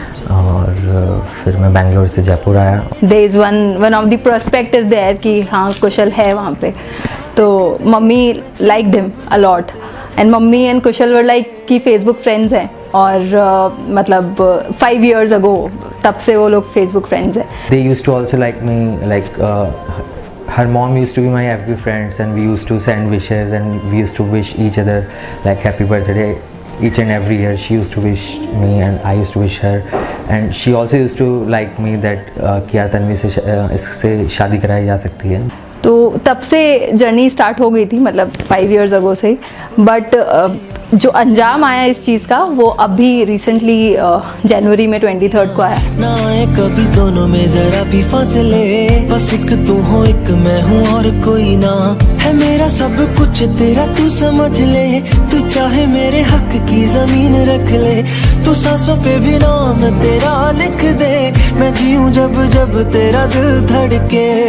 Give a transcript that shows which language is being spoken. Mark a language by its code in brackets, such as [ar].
[hi] और फिर मैं बैंगलोर से जयपुर आया। [en] there is one of the prospect is there [hi] कि हाँ कुशल है वहाँ पे, तो [en] mummy liked him a lot and mummy and Kushal were like [hi] कि फेसबुक फ्रेंड्स हैं। और मतलब [en] 5 years ago [hi] तब से वो लोग फेसबुक फ्रेंड्स हैं। [en] They used to also like me, like her mom used to be my FB friends and we used to send wishes and we used to wish each other like happy birthday each and every year. She used to wish me and I used to wish her, and she also used to like me that [hi] कि यार तन्वी से इससे शादी कराई जा सकती है। तो तब से जर्नी स्टार्ट हो गई थी, मतलब [en] 5 years ago [hi] से। बट जो अंजाम आया इस चीज़ का वो अभी रिसेंटली जनवरी में 23rd को आया। ना आए कभी दोनों में जरा भी फासले, बस एक तू हो एक मैं हूँ और कोई ना है, मेरा सब कुछ तेरा तू समझ ले, तू चाहे मेरे हक की जमीन रख ले, तू सांसों पे भी नाम तेरा लिख दे, मैं जीऊँ जब जब तेरा दिल धड़के।